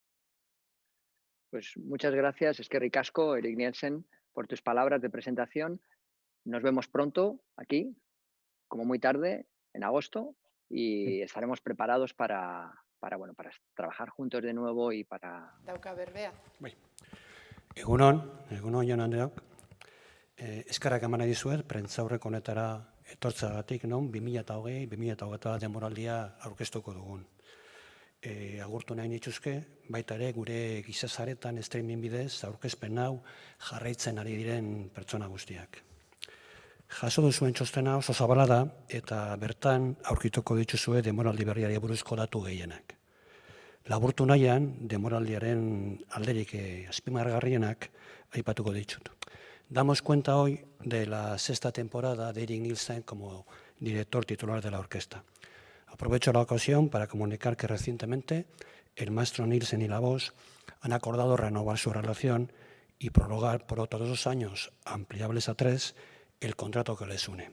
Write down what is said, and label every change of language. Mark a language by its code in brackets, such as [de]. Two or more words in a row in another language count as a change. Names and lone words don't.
[es] Pues muchas gracias, [eu] Eskerrik asko, [es] Erik Nielsen, por tus palabras de presentación. Nos vemos pronto aquí, como muy tarde, en agosto, y estaremos preparados para trabajar juntos de nuevo y para... [eu] Dauka berbea. Egunon jaun Andreok. Eskerrak eman nahi dizuet, prentzaurreko honetara etortzagatik non 2020-2021 denboraldia aurkeztuko dugun. Agurtu nahi nituzke, baita ere gure gizasaretan streaming bidez aurkezpen hau jarraitzen ari diren pertsona guztiak. Jaso duzuen txostena oso zabala da eta bertan aurkituko dituzue denboraldi berriari buruzko datu gehienak. Laburtu nahian, denboraldiaren alderik azpimarragarrienak aipatuko ditut. [es] Damos cuenta hoy de la 6ª temporada de Erik Nielsen como director titular de la orquesta. Aprovecho la ocasión para comunicar que recientemente el maestro Nielsen y la voz han acordado renovar su relación y prorrogar por otros 2 años, ampliables a 3, el contrato que les une.